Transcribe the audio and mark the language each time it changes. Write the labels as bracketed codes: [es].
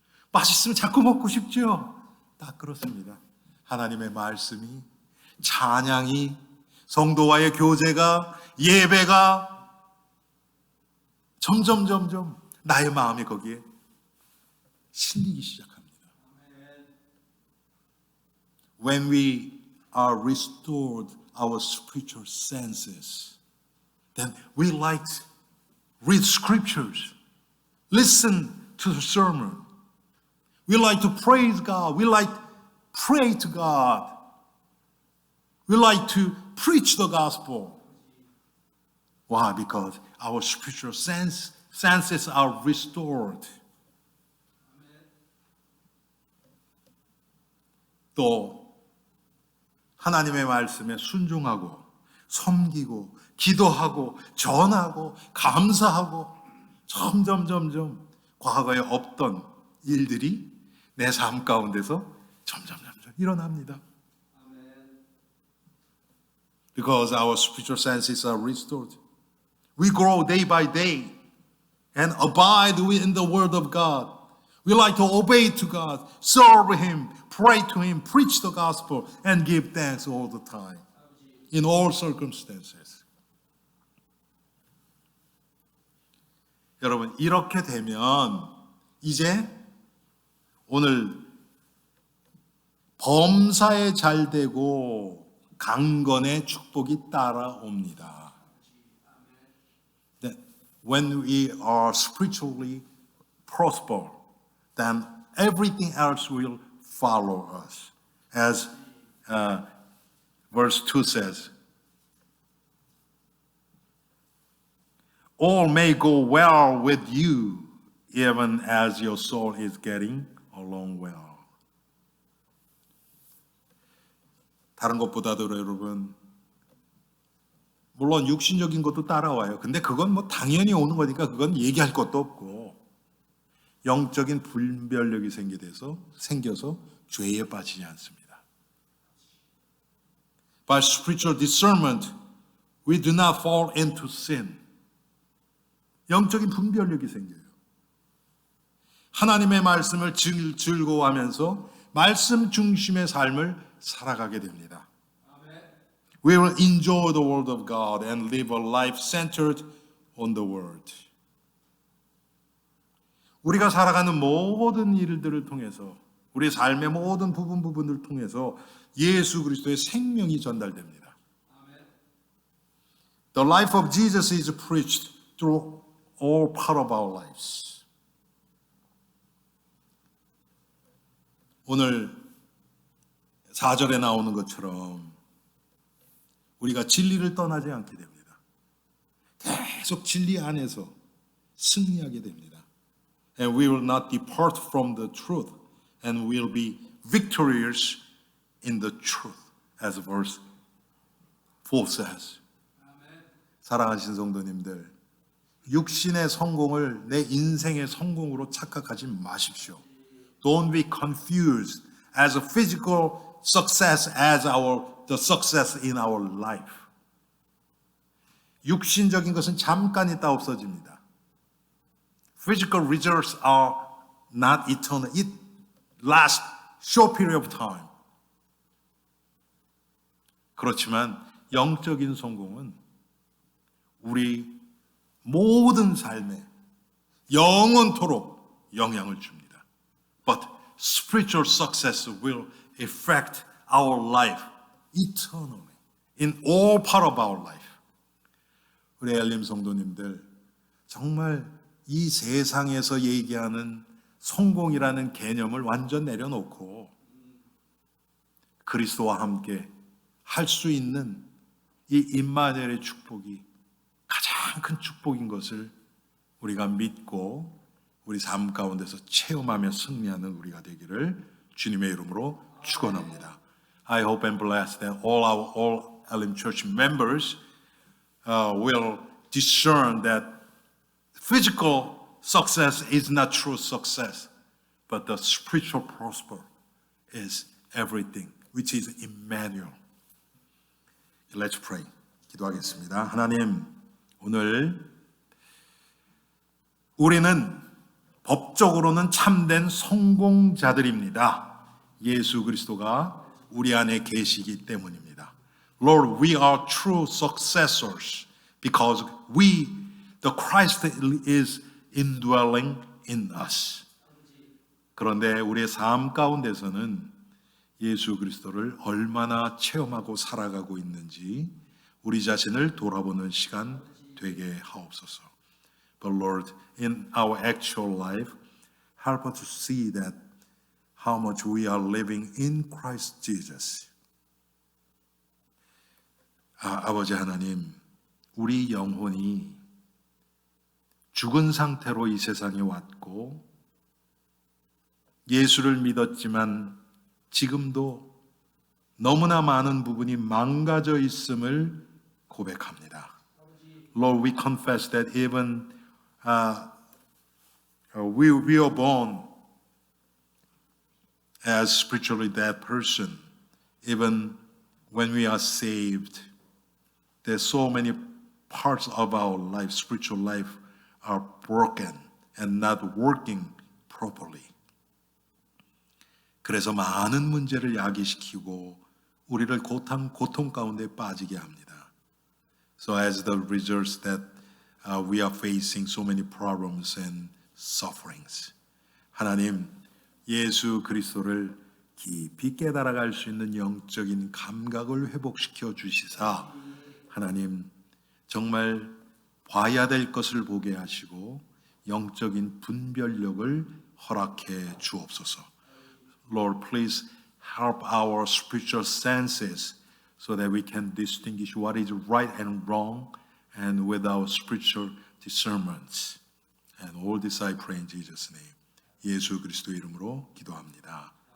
[ko] 맛있으면 자꾸 먹고 싶죠. 다 그렇습니다. 하나님의 말씀이, 찬양이, 성도와의 교제가, 예배가 점점 나의 마음이 거기에 실리기 시작합니다. [en] When we are restored our spiritual senses, then we like to read scriptures, listen to the sermon. We like to praise God. We like to pray to God. We like to preach the gospel. Why? Because our spiritual senses are restored. [ko] 또 하나님의 말씀에 순종하고 섬기고 기도하고 전하고 감사하고 점점 과거에 없던 일들이 내 삶 가운데서 점점 일어납니다. [en] Because our spiritual senses are restored. We grow day by day and abide in the Word of God. We like to obey to God, serve Him, pray to Him, preach the gospel, and give thanks all the time, in all circumstances. [ko] 여러분, 이렇게 되면 이제 오늘 범사에 잘 되고 강건의 축복이 따라옵니다. [en] That when we are spiritually prosper, then everything else will follow us. As verse 2 says, all may go well with you, even as your soul is getting along well. [ko] 다른 것보다도 여러분, 물론 육신적인 것도 따라와요. 근데 그건 뭐 당연히 오는 거니까 그건 얘기할 것도 없고, 영적인 분별력이 생겨서 죄에 빠지지 않습니다. [en] By spiritual discernment, we do not fall into sin. [ko] 영적인 분별력이 생겨요. 하나님의 말씀을 즐거워하면서 말씀 중심의 삶을 살아가게 됩니다. [en] We will enjoy the word of God and live a life centered on the word. [ko] 우리가 살아가는 모든 일들을 통해서, 우리 삶의 모든 부분을 통해서 예수 그리스도의 생명이 전달됩니다. [en] The life of Jesus is preached through all part of our lives. [ko] 오늘 4절에 나오는 것처럼 우리가 진리를 떠나지 않게 됩니다. 계속 진리 안에서 승리하게 됩니다. [en] And we will not depart from the truth and will be victorious in the truth, as verse 4 says. [ko] 사랑하신 성도님들, 육신의 성공을 내 인생의 성공으로 착각하지 마십시오. [en] Don't be confused as a physical success as the success in our life. [ko] 육신적인 것은 잠깐 있다 없어집니다. [en] Physical results are not eternal. It lasts short period of time. [ko] 그렇지만 영적인 성공은 우리 모든 삶에 영원토록 영향을 줍니다. [en] But spiritual success will affect our life eternally in all part of our life. [ko] 우리 엘림 성도님들, 정말 이 세상에서 얘기하는 성공이라는 개념을 완전 내려놓고 그리스도와 함께 할 수 있는 이 임마누엘의 축복이 가장 큰 축복인 것을 우리가 믿고 우리 삶 가운데서 체험하며 승리하는 우리가 되기를 주님의 이름으로 축원합니다. [en] I hope and bless that all Elim Church members will discern that physical success is not true success, but the spiritual prosper is everything, which is Emmanuel. Let's pray. [ko] 기도하겠습니다. 하나님, 오늘 우리는 법적으로는 참된 성공자들입니다. 예수 그리스도가 우리 안에 계시기 때문입니다. [en] Lord, we are true successors because the Christ is indwelling in us. [ko] 그런데 우리의 삶 가운데서는 예수 그리스도를 얼마나 체험하고 살아가고 있는지 우리 자신을 돌아보는 시간 되게 하옵소서. [en] But Lord, in our actual life, help us to see that how much we are living in Christ Jesus. [ko] 아버지 하나님, 우리 영혼이 죽은 상태로 이 세상에 왔고 예수를 믿었지만 지금도 너무나 많은 부분이 망가져 있음을 고백합니다. [en] Lord, we confess that even we are born as spiritually dead person. Even when we are saved, there's so many parts of our life, spiritual life, are broken and not working properly. [ko] 그래서 많은 문제를 야기시키고 우리를 고통 가운데 빠지게 합니다. [en] So as the results that we are facing so many problems and sufferings. [ko] 하나님, 예수 그리스도를 깊이 깨달아갈 수 있는 영적인 감각을 회복시켜 주시사 하나님 정말 봐야 될 것을 보게 하시고 영적인 분별력을 허락해 주옵소서. [en] Lord, please help our spiritual senses so that we can distinguish what is right and wrong and with our spiritual discernments. And all this I pray in Jesus' name. [ko] 예수 그리스도 이름으로 기도합니다.